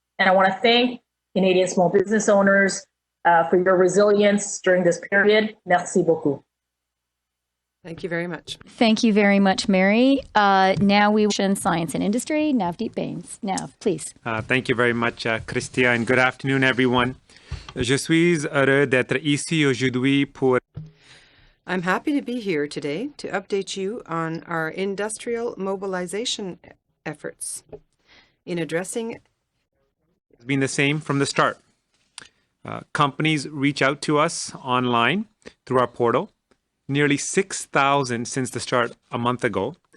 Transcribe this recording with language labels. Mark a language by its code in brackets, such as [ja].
[en] And I want to thank Canadian small business owners for your resilience during this period. [fr] Merci beaucoup. [en] Thank you very much. Thank you very much, Mary. Now we will Science and Industry, Navdeep Bains. Nav, please. Thank you very much, Christia, and good afternoon, everyone. [fr] Je suis heureux d'être ici aujourd'hui pour... [en] I'm happy to be here today to update you on our industrial mobilization efforts in addressing It's been the same from the start. Companies reach out to us online through our portal, nearly 6,000 since the start a month ago.